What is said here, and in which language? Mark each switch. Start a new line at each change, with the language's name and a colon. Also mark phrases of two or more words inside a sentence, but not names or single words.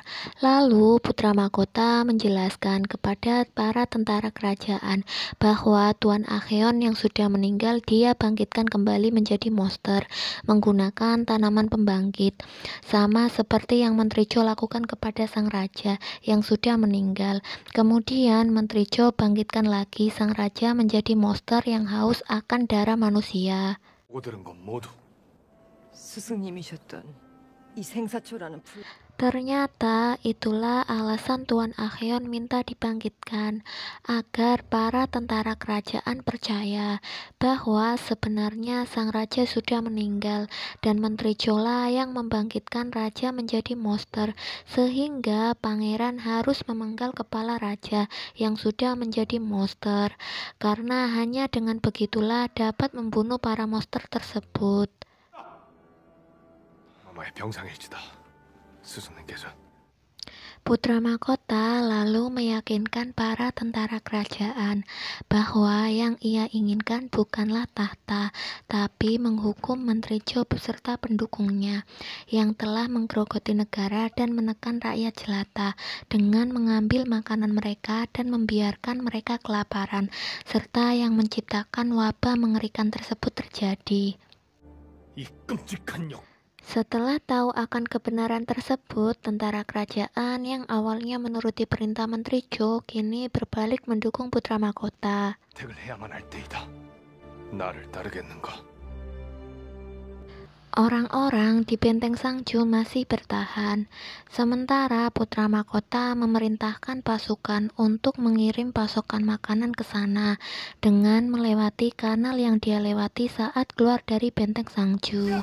Indonesian: Lalu putra mahkota menjelaskan kepada para tentara kerajaan bahwa Tuan Acheon yang sudah meninggal dia bangkitkan kembali menjadi monster menggunakan tanaman pembangkit, sama seperti yang Menteri Cho lakukan kepada sang raja yang sudah meninggal. Kemudian Menteri Cho bangkitkan lagi sang raja menjadi monster yang haus akan darah manusia.
Korean: 보고 들은 건 모두 스승님이셨던 이 생사초라는 불...
Indonesian: Ternyata itulah alasan Tuan Acheon minta dibangkitkan, agar para tentara kerajaan percaya bahwa sebenarnya sang raja sudah meninggal dan Menteri Cho yang membangkitkan raja menjadi monster, sehingga pangeran harus memenggal kepala raja yang sudah menjadi monster, karena hanya dengan begitulah dapat membunuh para monster tersebut.
Korean: 엄마의 병상일지다. 스승님께서
Indonesian: Putra mahkota lalu meyakinkan para tentara kerajaan bahwa yang ia inginkan bukanlah tahta, tapi menghukum Menteri Cho beserta pendukungnya yang telah menggerogoti negara dan menekan rakyat jelata dengan mengambil makanan mereka dan membiarkan mereka kelaparan, serta yang menciptakan wabah mengerikan tersebut terjadi.
Korean: 이 끔찍한 역
Indonesian: Setelah tahu akan kebenaran tersebut, tentara kerajaan yang awalnya menuruti perintah Menteri Jo kini berbalik mendukung putra mahkota.
Korean: 택을 해야만 할 때이다. 나를 따르겠는가?
Indonesian: Orang-orang di benteng Sangju masih bertahan, sementara putra mahkota memerintahkan pasukan untuk mengirim pasokan makanan ke sana dengan melewati kanal yang dia lewati saat keluar dari benteng Sangju.